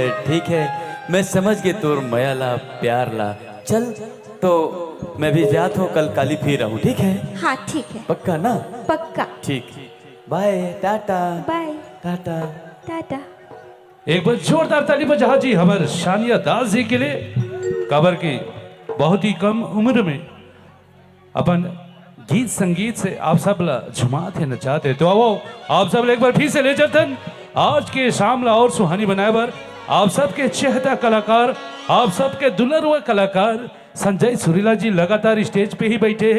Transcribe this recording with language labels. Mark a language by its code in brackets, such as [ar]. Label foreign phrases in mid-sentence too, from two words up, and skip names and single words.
[hne] ठीक है, मैं समझ के तोर माया ला प्यार ला। चल तो मैं भी जात हूँ, कल काली फिर रहूँ, ठीक है? हाँ ठीक है, पक्का ना? पक्का। ठीक, बाय, टाटा। बाय टाटा टाटा। एक बार जोरदार ताली बजा जी हमारे शानिया दास जी के लिए। काबर की बहुत ही कम उम्र में अपन गीत संगीत से आप सब ला झुमाते नचाते, तो आओ आप सब एक बार फिर से ले चलतन आज के शाम ला और सुहानी बनाए बर आप सबके चेहता कलाकार, आप सबके दुलरवा कलाकार संजय सुरीला जी लगातार स्टेज पे ही बैठे।